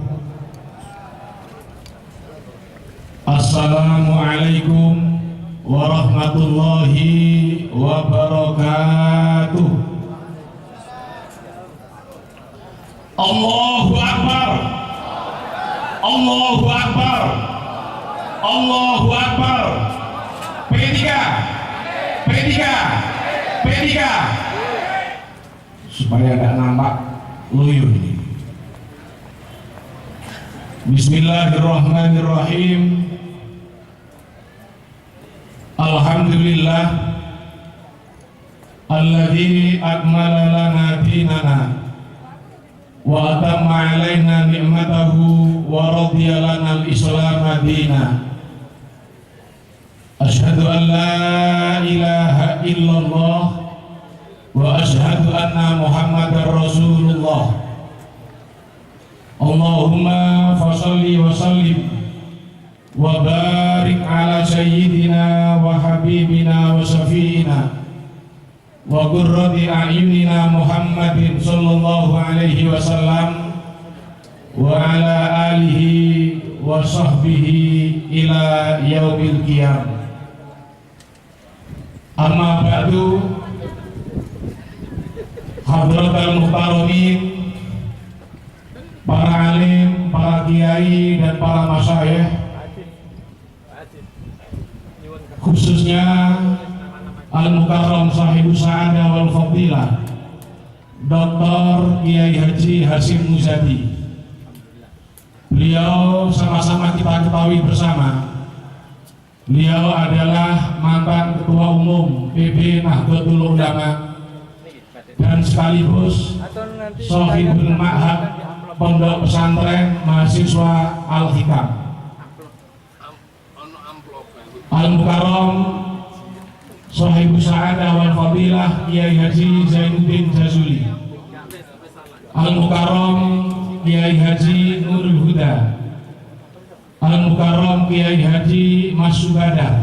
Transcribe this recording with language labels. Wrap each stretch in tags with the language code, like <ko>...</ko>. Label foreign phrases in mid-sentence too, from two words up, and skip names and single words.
<ar>السلام عليكم ورحمة الله وبركاته. الله أكبر. الله أكبر. الله أكبر.</ar> <id>P3 P3 P3 supaya tidak nampak loyo ini.</id> <ar>بسم الله الرحمن الرحيم. الحمد لله الذي أكمل لنا ديننا وأتم علينا نعمته ورضي لنا الإسلام دينا. أشهد أن لا إله إلا الله وأشهد أن محمدا رسول الله. اللهم فصل وسلم وبارك على سيدنا وحبيبنا وشفيعنا وقرة أعيننا محمد صلى الله عليه وسلم وعلى آله وصحبه إلى يوم القيامة. أما بعد، حضرات المحترمين,</ar> <id>para alim, para kiai dan para masyayikh, khususnya</id> <ar>المكرم صاحب السعادة والفضيلة Dr.</ar> <id>Kiai Haji Hasyim Muzadi. Beliau sama-sama kita ketahui bersama, beliau adalah mantan Ketua Umum PB Nahdlatul Ulama dan sekaligus</id> <ar>صاحب المعهد</ar> <id>Pondok Pesantren Mahasiswa Al-Hikam.</id> <ar>المكرم صاحب السعادة والفضيلة Kiai Haji Zainuddin Jazuli. Al-Mukarram Kiai Haji Nurul Huda. Al-Mukarram Kiai Haji Masubada.</ar>